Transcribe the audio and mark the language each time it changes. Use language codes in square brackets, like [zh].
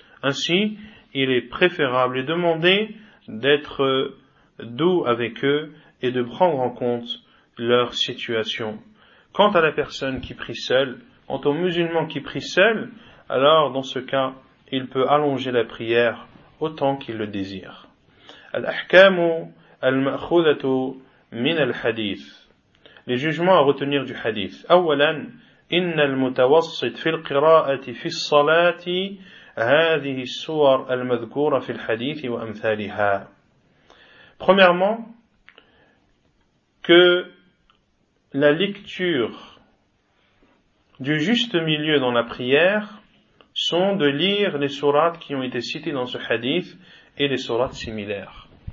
[fr] Ainsi, il est préférable et demandé d'être doux avec eux et de prendre en compte leur situation. Quant à la personne qui prie seule, quant au musulman qui prie seul, alors dans ce cas, il peut allonger la prière autant qu'il le désire. [ar] الأحكام المأخوذة من الحديث. [fr] Les jugements à retenir du hadith. [ar] أولا إن المتوسط في القراءة في الصلاة هذه السور المذكورة في الحديث وأمثالها. [fr] Premièrement, que la lecture du juste milieu dans la prière sont de lire les sourates qui ont été citées dans ce hadith et les sourates similaires.